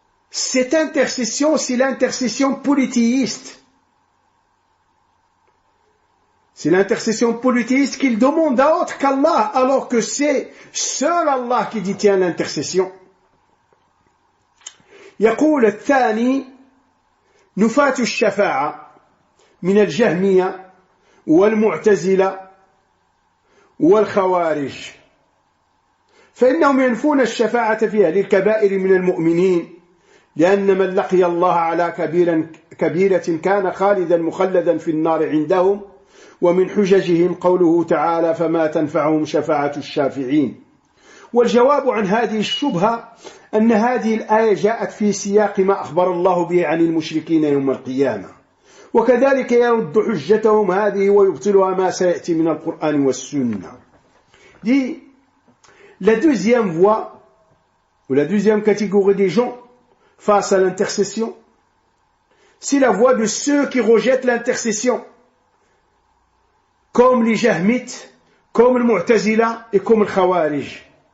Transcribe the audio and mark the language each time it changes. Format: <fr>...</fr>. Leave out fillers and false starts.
<fr>Cette intercession, c'est l'intercession polythéiste. C'est l'intercession polythéiste qu'ils demandent à autre qu'Allah, alors que c'est seul Allah qui détient l'intercession.</fr> <ar>يقول الثاني نفاة الشفاعة من الجهمية والمعتزلة والخوارج فإنهم ينفون الشفاعة في أهل الكبائر من المؤمنين لأن من لقي الله على كبيرة كان خالدا مخلدا في النار عندهم ومن حججهم قوله تعالى فما تنفعهم شفاعة الشافعين. والجواب عن هذه الشبهة أن هذه الآية جاءت في سياق ما أخبر الله به عن المشركين يوم القيامة وكذلك يرد حجتهم هذه ويبطلها ما سيأتي من القرآن والسنة.</ar> <fr>Dit, la deuxième voie ou la deuxième catégorie des gens face à l'intercession, c'est la voie de ceux qui rejettent l'intercession, comme les Jahmites, comme le Mu'tazila et comme le Khawarij.</fr>